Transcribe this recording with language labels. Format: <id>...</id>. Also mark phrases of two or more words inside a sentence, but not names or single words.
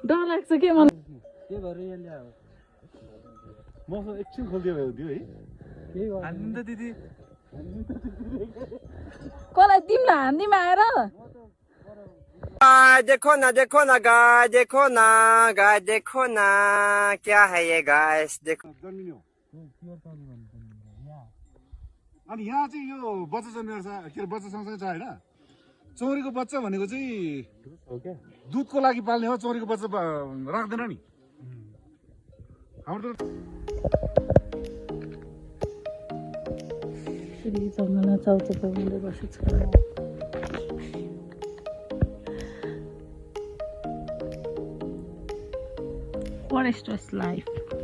<ne>डर लाग्छ के मलाई के भएर यसले अब मौसम एकछिन खोल्दियो भयो दियो है केही हान्नु त दिदी कसलाई तिमीलाई हान्दिमा आएर</ne> <hi>देखो ना गाय देखो ना क्या है ये गाइस देखो</hi> <ne>अनि यहाँ चाहिँ यो बच्चा जन्मेर छ के बच्चा सँगसँगै छ होइन चौरीको बच्चा भनेको चाहिँ दुधको लागि पाल्ने हो चौरीको बच्चा राख्दैन नि हाम्रो जङ्गलमा चाउचाउ हुँदै बसेको छ</ne> <en>Foresters life.</en>